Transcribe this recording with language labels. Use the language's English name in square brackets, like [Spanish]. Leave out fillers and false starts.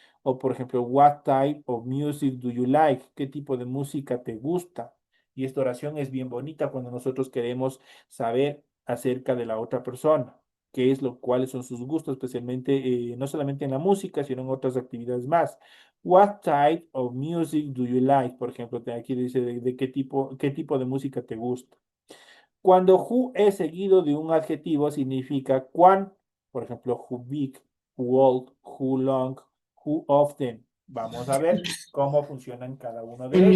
[Spanish] O, por ejemplo, [English] what type of music do you like? [Spanish] ¿Qué tipo de música te gusta? Y esta oración es bien bonita cuando nosotros queremos saber acerca de la otra persona qué es cuáles son sus gustos, especialmente no solamente en la música, sino en otras actividades más. [English] What type of music do you like? [Spanish] Por ejemplo, aquí dice de qué tipo de música te gusta. Cuando who es seguido de un adjetivo, significa cuán, por ejemplo, [English] who big, who old, who long, who often. [Spanish] Vamos a ver cómo funcionan cada uno de ellos.